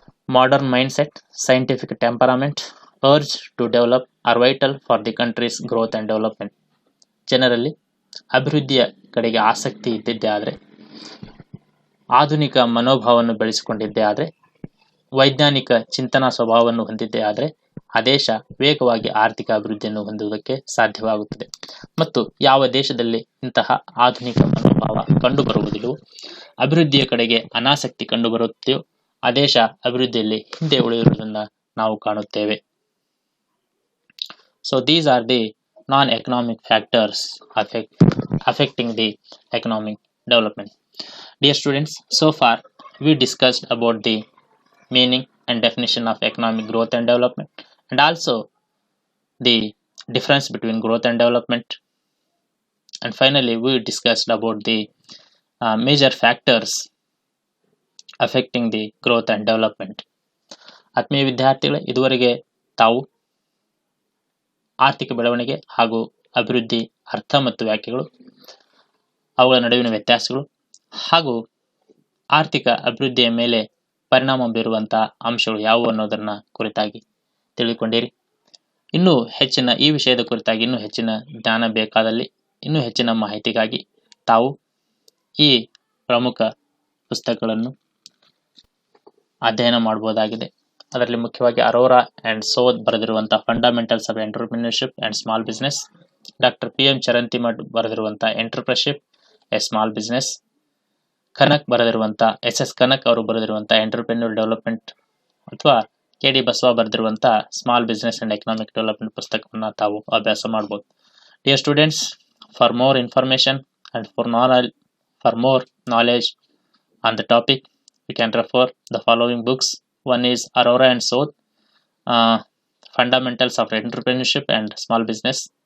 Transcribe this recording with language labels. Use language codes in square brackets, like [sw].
[en] Modern mindset, scientific temperament, urge to develop are vital for the country's growth and development. [kn] ಜನರಲ್ಲಿ ಅಭಿವೃದ್ಧಿಯ ಕಡೆಗೆ ಆಸಕ್ತಿ ಇದ್ದಿದ್ದೇ ಆದರೆ, ಆಧುನಿಕ ಮನೋಭಾವವನ್ನು ಬೆಳೆಸಿಕೊಂಡಿದ್ದೇ ಆದರೆ, ವೈಜ್ಞಾನಿಕ ಚಿಂತನಾ ಸ್ವಭಾವವನ್ನು ಹೊಂದಿದ್ದೇ ಆದರೆ ಆ ದೇಶ ವೇಗವಾಗಿ ಆರ್ಥಿಕ ಅಭಿವೃದ್ಧಿಯನ್ನು ಹೊಂದುವುದಕ್ಕೆ ಸಾಧ್ಯವಾಗುತ್ತದೆ. ಮತ್ತು ಯಾವ ದೇಶದಲ್ಲಿ ಇಂತಹ ಆಧುನಿಕ ಮನೋಭಾವ ಕಂಡುಬರುವುದಿಲ್ಲವೋ, ಅಭಿವೃದ್ಧಿಯ ಕಡೆಗೆ ಅನಾಸಕ್ತಿ ಕಂಡುಬರುತ್ತೆಯೋ ಆ ದೇಶ ಅಭಿವೃದ್ಧಿಯಲ್ಲಿ ಹಿಂದೆ ಉಳಿದಿರುವುದನ್ನು ನಾವು ಕಾಣುತ್ತೇವೆ. [en] So these are the non-economic factors affecting the economic development. Dear students, so far we discussed about the meaning and definition of economic growth and development, and also the difference between growth and development, And finally, we discussed about the major factors affecting the growth and development. [kn] ಆತ್ಮೀಯ ವಿದ್ಯಾರ್ಥಿಗಳೇ, ಇದುವರೆಗೆ ತಾವು ಆರ್ಥಿಕ ಬೆಳವಣಿಗೆ ಹಾಗೂ ಅಭಿವೃದ್ಧಿ ಅರ್ಥ ಮತ್ತು ವ್ಯಾಖ್ಯೆಗಳು, ಅವುಗಳ ನಡುವಿನ ವ್ಯತ್ಯಾಸಗಳು ಹಾಗೂ ಆರ್ಥಿಕ ಅಭಿವೃದ್ಧಿಯ ಮೇಲೆ ಪರಿಣಾಮ ಬೀರುವಂತಹ ಅಂಶಗಳು ಯಾವುವು ಅನ್ನೋದನ್ನ ಕುರಿತಾಗಿ ತಿಳಿದುಕೊಂಡಿರಿ. ಇನ್ನೂ ಹೆಚ್ಚಿನ ಈ ವಿಷಯದ ಕುರಿತಾಗಿ ಇನ್ನೂ ಹೆಚ್ಚಿನ ಜ್ಞಾನ ಬೇಕಾದಲ್ಲಿ, ಇನ್ನೂ ಹೆಚ್ಚಿನ ಮಾಹಿತಿಗಾಗಿ ತಾವು ಈ ಪ್ರಮುಖ ಪುಸ್ತಕಗಳನ್ನು ಅಧ್ಯಯನ ಮಾಡಬಹುದಾಗಿದೆ. ಅದರಲ್ಲಿ ಮುಖ್ಯವಾಗಿ ಅರೋರಾ ಅಂಡ್ ಸೋದ್ ಬರೆದಿರುವಂತಹ fundamentals of entrepreneurship and small business, doctor PM Charantimath ಬರೆದಿರುವಂತಹ entrepreneurship A small business, Kanak ಬರೆದಿರುವಂತಹ SS ಕನಕ್ ಅವರು ಬರೆದಿರುವಂತಹ ಎಂಟರ್ಪ್ರೆನ್ಯೂರ್ ಡೆವಲಪ್ಮೆಂಟ್ ಅಥವಾ KD ಬಸವ ಬರೆದಿರುವಂತಹ small business and economic development ಪುಸ್ತಕವನ್ನು ತಾವು ಅಭ್ಯಾಸ ಮಾಡಬಹುದು. [en] Dear students, for more information and for more knowledge on the topic, you can refer the following books. One is Aurora and Soth, Fundamentals of Entrepreneurship and Small Business.